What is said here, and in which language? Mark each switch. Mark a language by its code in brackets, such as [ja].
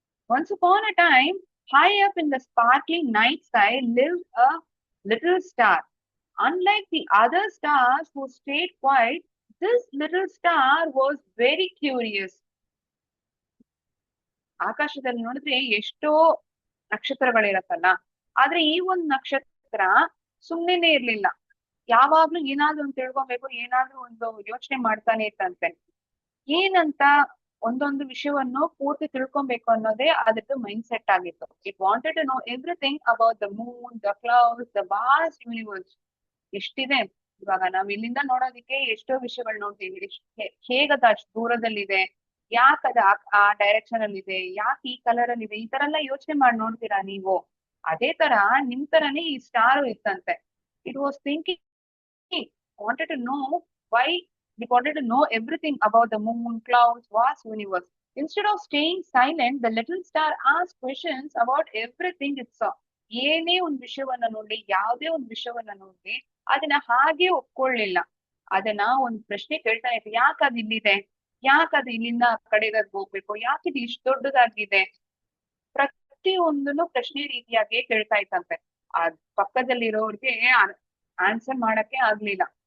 [en] Once upon a time, high up in the sparkling night sky lived a little star. Unlike the other stars who stayed quiet, this little star was very curious. [kn] ಆಕಾಶದಲ್ಲಿ ನೋಡಿದ್ರೆ ಎಷ್ಟೋ ನಕ್ಷತ್ರಗಳಿರತ್ತಲ್ಲ, ಆದ್ರೆ ಈ ಒಂದ್ ನಕ್ಷತ್ರ ಸುಮ್ಮನೆ ಇರ್ಲಿಲ್ಲ. ಯಾವಾಗ್ಲೂ ಏನಾದ್ರೂ ಒಂದು ತಿಳ್ಕೊಬೇಕು, ಏನಾದ್ರೂ ಒಂದು ಯೋಚನೆ ಮಾಡ್ತಾನೆ ಇತ್ತಂತೆ. ಏನಂತ ಒಂದೊಂದು ವಿಷಯವನ್ನು ಪೂರ್ತಿ ತಿಳ್ಕೊಬೇಕು ಅನ್ನೋದೇ ಅದ್ರದ್ದು ಮೈಂಡ್ ಸೆಟ್ ಆಗಿತ್ತು. [en] It wanted to know everything about the moon, the clouds, the vast universe. [kn] ಎಷ್ಟಿದೆ ಇವಾಗ ನಾವ್ ಇಲ್ಲಿಂದ ನೋಡೋದಿಕ್ಕೆ ಎಷ್ಟೋ ವಿಷಯಗಳು ನೋಡ್ತೀವಿ. ಹೇಗದ ಅಷ್ಟು ದೂರದಲ್ಲಿದೆ, ಯಾಕದ ಆ ಡೈರೆಕ್ಷನ್ ಅಲ್ಲಿ ಇದೆ, ಯಾಕೆ ಈ ಕಲರ್ ಅಲ್ಲಿ ಇದೆ, ಈ ತರ ಎಲ್ಲ ಯೋಚನೆ ಮಾಡಿ ನೋಡ್ತೀರಾ ನೀವು? ಅದೇ ತರ ನಿಮ್ ತರನೇ ಈ ಸ್ಟಾರ್ ಇತ್ತಂತೆ. [en] It was thinking, wanted to know why they wanted to know everything about the moon, clouds, vast universe. Instead of staying silent, the little star asked questions about everything it saw. [kn] ಏನೇ ಒಂದ್ ವಿಷಯವನ್ನ ನೋಡ್ಲಿ, ಯಾವುದೇ ಒಂದ್ ವಿಷಯವನ್ನ ನೋಡ್ಲಿ, ಅದನ್ನ ಹಾಗೆ ಒಪ್ಕೊಳ್ಳಿಲ್ಲ. ಅದನ್ನ ಒಂದ್ ಪ್ರಶ್ನೆ ಕೇಳ್ತಾ ಇತ್ತು. ಯಾಕೆ ಅದು ಇಲ್ಲಿದೆ? ಯಾಕೆ ಅದು ಇಲ್ಲಿಂದ ಆ ಕಡೆಗೆ ಹೋಗ್ಬೇಕು? ಯಾಕೆ ಇದು ಇಷ್ಟು ದೊಡ್ಡದಾಗಿದೆ? ಪ್ರತಿ ಒಂದನ್ನು ಪ್ರಶ್ನೆ ರೀತಿಯಾಗಿ ಕೇಳ್ತಾ ಇತ್ತಂತೆ. ಆ ಪಕ್ಕದಲ್ಲಿರೋರ್ಗೆ ಆನ್ಸರ್ ಮಾಡಕ್ಕೆ ಆಗ್ಲಿಲ್ಲ.